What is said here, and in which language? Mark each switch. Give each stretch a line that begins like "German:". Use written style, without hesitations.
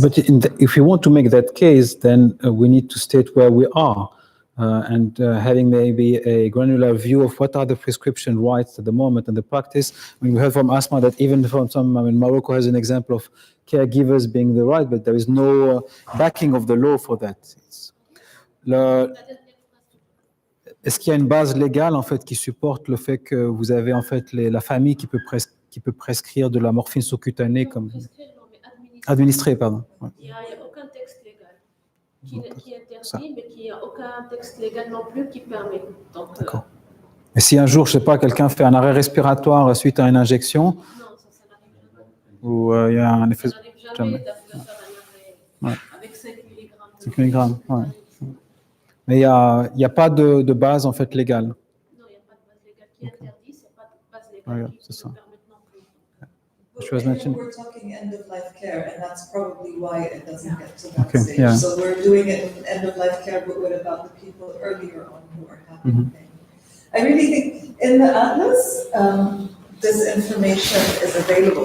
English: But if you want to make that case, then we need to state where we are and having maybe a granular view of what are the prescription rights at the moment and the practice. I mean, we heard from Asma that even from some, I mean, Morocco has an example of caregivers being the right, but there is no backing of the law for that.
French: Est-ce qu'il y a une base légale en fait qui supporte le fait que vous avez en fait la famille qui peut prescrire de la morphine sous-cutanée comme administrée, pardon. Ouais. Il n'y a aucun texte légal qui interdit, mais il n'y a aucun texte légal non plus qui permet. D'accord. Et si un jour, je sais pas, quelqu'un fait un arrêt respiratoire suite à une injection, non, ça n'arrive jamais. Ou il y a un effet. Ça n'arrive jamais de faire un arrêt avec 5 mg. 5 mg, ouais. Mais il y a pas de base en fait légale. Non, il n'y a pas de base légale qui interdit, c'est pas de base légale qui ça. permet non plus.
English: We're talking end-of-life care, and that's probably why it doesn't get to that Okay, stage. yeah. So we're doing it in end-of-life care, but what about the people earlier on who are having pain? I really think in the atlas, this information is available.